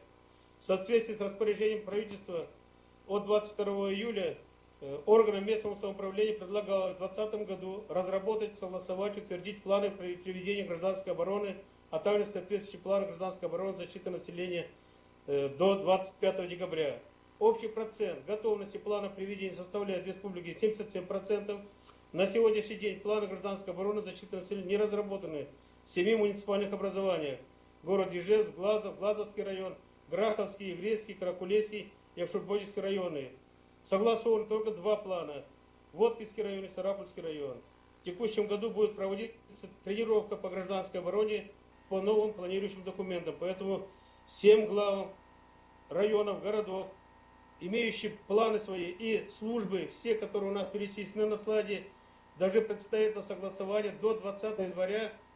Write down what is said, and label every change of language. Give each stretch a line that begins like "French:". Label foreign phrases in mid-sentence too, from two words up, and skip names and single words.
Russian: В соответствии с распоряжением правительства от 22 июля органам местного самоуправления предлагалось в 2020 году разработать, согласовать, утвердить планы приведения гражданской обороны, а также соответствующие планы гражданской обороны защиты населения до 25 декабря. Общий процент готовности плана приведения составляет в республике 77%. На сегодняшний день планы гражданской обороны защиты населения не разработаны в 7 муниципальных образованиях. Город Ижевск, Глазов, Глазовский район, Граховский, Еврейский, Каракулевский и Евшурбодинский районы. Согласованы только 2 плана. Воткинский район и Сарапульский район. В текущем году будет проводиться тренировка по гражданской обороне по новым планирующим документам. Поэтому всем главам районов, городов, имеющие планы свои и службы, все, которые у нас перечислены на слайде, даже предстоит на согласование до 20 января.